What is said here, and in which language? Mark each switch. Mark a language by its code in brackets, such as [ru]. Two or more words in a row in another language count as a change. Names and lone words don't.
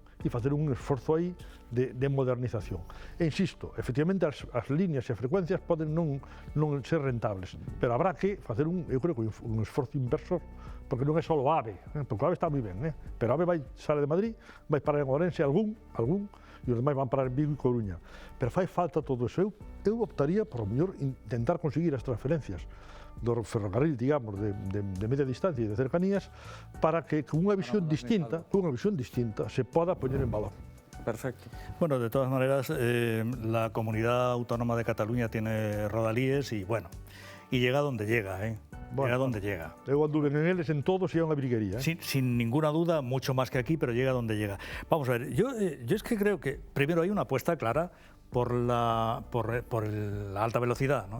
[gl] E facer un esforzo aí de modernización. E insisto, efectivamente, as líneas e as frecuencias poden non ser rentables, pero habrá que facer eu creo que un esforzo inversor, porque non é só o AVE, porque o AVE está moi ben, pero o AVE sale de Madrid, vai parar en Ourense algún, e os demais van parar en Vigo e Coruña. Pero fai falta todo eso. Eu optaría por mellor intentar conseguir as transferencias do ferrocarril, digamos, de media distancia e de cercanías, para que con unha visión distinta se poda poñer en valor. Perfecto. [es] Bueno, de todas maneras, la Comunidad Autónoma de Cataluña tiene rodalíes y bueno, y llega donde llega, llega donde llega. [gl] Eu anduve en eles en todos e é unha briguería. [es] Sin ninguna duda, mucho más que aquí, pero llega donde llega. Vamos a ver, yo es que creo que primero hay una apuesta clara por la alta velocidad, ¿no?